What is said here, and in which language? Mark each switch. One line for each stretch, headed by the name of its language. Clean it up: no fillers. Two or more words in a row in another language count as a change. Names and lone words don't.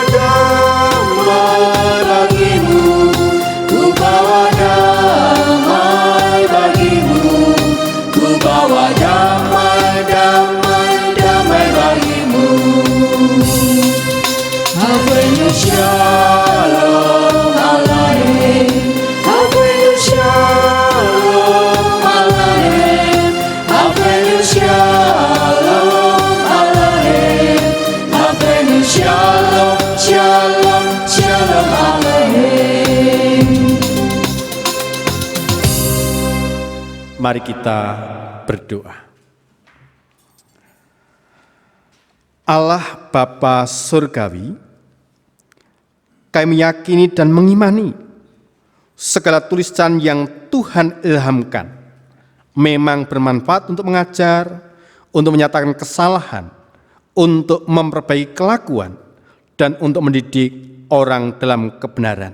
Indonesian: damai bagimu, ku bawa damai bagimu, ku bawa damai, damai, damai bagimu.
Hebrew: הבאנו שלום עליכם, הבאנו שלום עליכם, הבאנו שלום עליכם, הבאנו שלום, שלום, שלום עליכם.
Indonesian: Mari kita berdoa. Allah Bapa Surgawi, kami meyakini dan mengimani segala tulisan yang Tuhan ilhamkan memang bermanfaat untuk mengajar, untuk menyatakan kesalahan, untuk memperbaiki kelakuan, dan untuk mendidik orang dalam kebenaran.